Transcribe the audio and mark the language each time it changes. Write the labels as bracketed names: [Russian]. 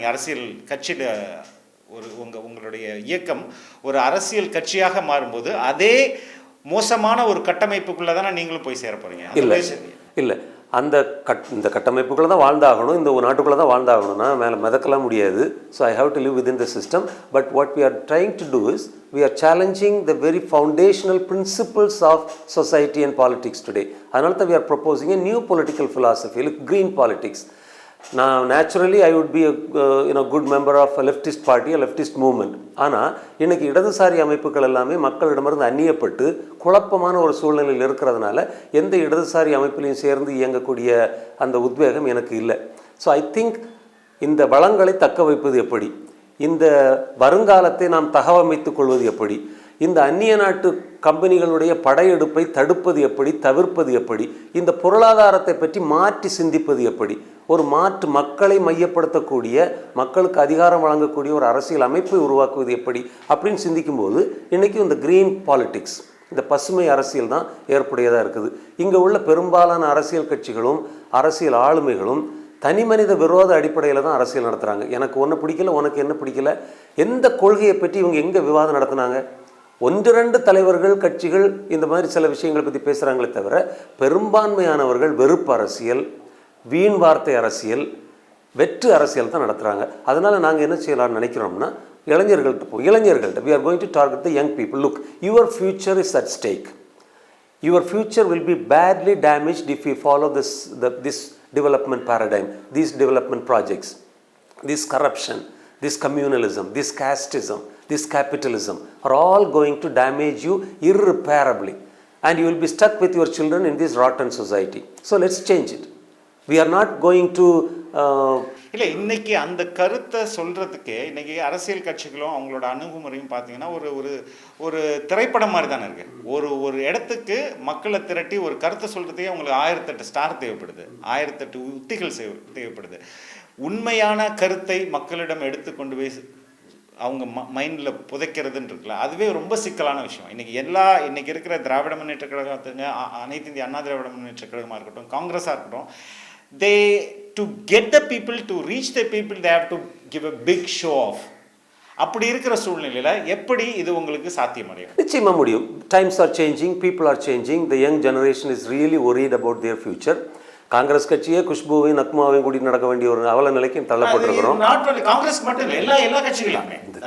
[Tamil] நீங்கள் அரசியல் கட்சியில் உங்களுடைய இயக்கம் ஒரு அரசியல் கட்சியாக மாறும்போது அதே மோசமான ஒரு கட்டமைப்புக்குள்ளே தானே நீங்களும் போய் சேர போகிறீங்க. இல்லை, இந்த கட்டமைப்புக்குள்ளே தான் வாழ்ந்தாகணும், இந்த ஒரு நாட்டுக்குள்ளே தான் வாழ்ந்தாகணும்னா மேலே மிதக்கலாம் முடியாது. [English] So I have to live with in the system. But what we are trying to do is we are challenging the very foundational principles of society and politics today. [Tamil] அதனால தான் [English] we are proposing a new political philosophy, like green politics. Now naturally I would be a good member of a leftist party, a leftist movement. [Tamil] ஆனால் இன்றைக்கி இடதுசாரி அமைப்புகள் எல்லாமே மக்களிடமிருந்து அந்நியப்பட்டு குழப்பமான ஒரு சூழ்நிலையில் இருக்கிறதுனால எந்த இடதுசாரி அமைப்பிலையும் சேர்ந்து இயங்கக்கூடிய அந்த உத்வேகம் எனக்கு இல்லை. [English] so I think [Tamil] இந்த வளங்களை தக்க வைப்பது எப்படி, இந்த வருங்காலத்தை நாம் தகவமைத்துக் கொள்வது எப்படி, இந்த அந்நிய நாட்டு கம்பெனிகளுடைய படையெடுப்பை தடுப்பது எப்படி, தவிர்ப்பது எப்படி, இந்த பொருளாதாரத்தை பற்றி மாற்றி சிந்திப்பது எப்படி, ஒரு மாற்று மக்களை மையப்படுத்தக்கூடிய, மக்களுக்கு அதிகாரம் வழங்கக்கூடிய ஒரு அரசியல் அமைப்பை உருவாக்குவது எப்படி அப்படின்னு சிந்திக்கும்போது இன்றைக்கும் இந்த க்ரீன் பாலிட்டிக்ஸ், இந்த பசுமை அரசியல் தான் ஏற்புடையதாக இருக்குது. இங்கே உள்ள பெரும்பாலான அரசியல் கட்சிகளும் அரசியல் ஆளுமைகளும் தனி மனித விரோத அடிப்படையில் தான் அரசியல் நடத்துகிறாங்க. எனக்கு ஒன்று பிடிக்கல, உனக்கு என்ன பிடிக்கல, எந்த கொள்கையை பற்றி இவங்க எங்கே விவாதம் நடத்துனாங்க? 1-2 தலைவர்கள் கட்சிகள் இந்த மாதிரி சில விஷயங்களை பற்றி பேசுகிறாங்களே தவிர பெரும்பான்மையானவர்கள் வெறுப்பு அரசியல், வீண் வார்த்தை அரசியல், வெற்று அரசியல் தான் நடத்துகிறாங்க. அதனால் நாங்கள் என்ன செய்யலாம்னு நினைக்கிறோம்னா, இளைஞர்கள்ட்ட [English] we are going to target the young people. Look, your future is at stake. Your future will be badly damaged if you follow this development paradigm, these development projects, this corruption, this communalism, this casteism, this capitalism are all going to damage you irreparably, and you will be stuck with your children in this rotten society. So let's change it. We are not going to [Tamil] இல்லை, இன்றைக்கி அந்த கருத்தை சொல்கிறதுக்கே இன்றைக்கி அரசியல் கட்சிகளும் அவங்களோட அணுகுமுறையும் பார்த்தீங்கன்னா ஒரு திரைப்படம் மாதிரி தானே இருக்குது. ஒரு இடத்துக்கு மக்களை திரட்டி ஒரு கருத்தை சொல்கிறதுக்கே அவங்களுக்கு 1008 ஸ்டார் தேவைப்படுது, 1008 உத்திகள் தேவைப்படுது. உண்மையான கருத்தை மக்களிடம் எடுத்து கொண்டு போய் அவங்க மைண்டில் புதைக்கிறதுன்னு இருக்குல்ல, அதுவே ரொம்ப சிக்கலான விஷயம். இன்றைக்கி இருக்கிற திராவிட முன்னேற்ற கழகத்துங்க, அனைத்து இந்திய அண்ணா திராவிட முன்னேற்ற கழகமாக இருக்கட்டும், காங்கிரஸாக இருக்கட்டும், [English] to get the people, to reach the people, they have to give a big show off. [Tamil] அப்படி இருக்கிற சூழ்நிலையில் எப்படி இது உங்களுக்கு சாத்தியமடையும்? நிச்சயமாக முடியும். [English] Times are changing, people are changing, the young generation is really worried about their future. [Tamil] Congress கட்சியே குஷ்புவையும் நக்மாவையும் கூட்டிட்டு நடக்க வேண்டிய ஒரு அவல நிலைக்கு தள்ளப்பட்டிருக்கிறோம். காங்கிரஸ் மட்டும் இல்லை, எல்லா கட்சிகளுமே.